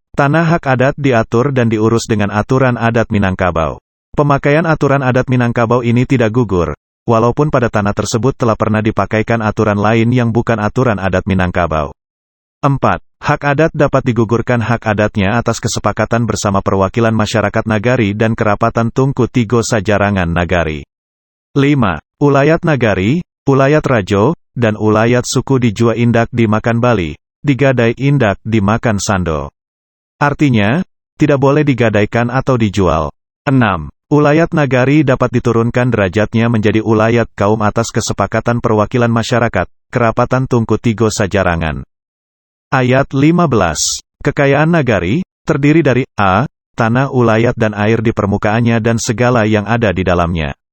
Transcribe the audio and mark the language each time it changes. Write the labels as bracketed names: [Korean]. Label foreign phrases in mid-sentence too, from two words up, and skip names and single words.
[Indonesian] Tanah hak adat diatur dan diurus dengan aturan adat Minangkabau. Pemakaian aturan adat Minangkabau ini tidak gugur, walaupun pada tanah tersebut telah pernah dipakaikan aturan lain yang bukan aturan adat Minangkabau. 4. Hak adat dapat digugurkan hak adatnya atas kesepakatan bersama perwakilan masyarakat nagari dan kerapatan Tungku Tigo Sajarangan Nagari. 5. [Minangkabau] Ulayat nagari, ulayat rajo, dan ulayat suku dijua indak dimakan Bali, digadai indak dimakan Sando. [Indonesian] Artinya, tidak boleh digadaikan atau dijual. 6. Ulayat nagari dapat diturunkan derajatnya menjadi ulayat kaum atas kesepakatan perwakilan masyarakat, kerapatan Tungku Tigo Sajarangan. Ayat 15. Kekayaan nagari, terdiri dari a. Tanah ulayat dan air di permukaannya dan segala yang ada di dalamnya.